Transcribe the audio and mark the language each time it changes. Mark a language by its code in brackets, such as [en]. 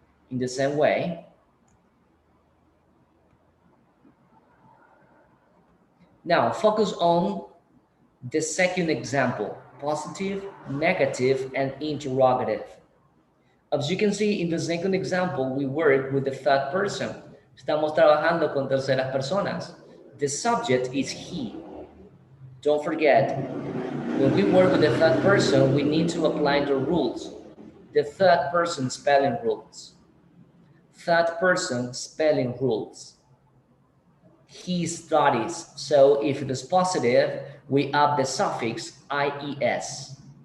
[en] In the same way, now focus on the second example, positive, negative, and interrogative. As you can see in the second example, we work with the third person. [es] Estamos trabajando con terceras personas. [en] The subject is he. Don't forget, when we work with the third person, we need to apply the rules. The third person spelling rules. Third person spelling rules. He studies. So if it is positive, we add the suffix ies.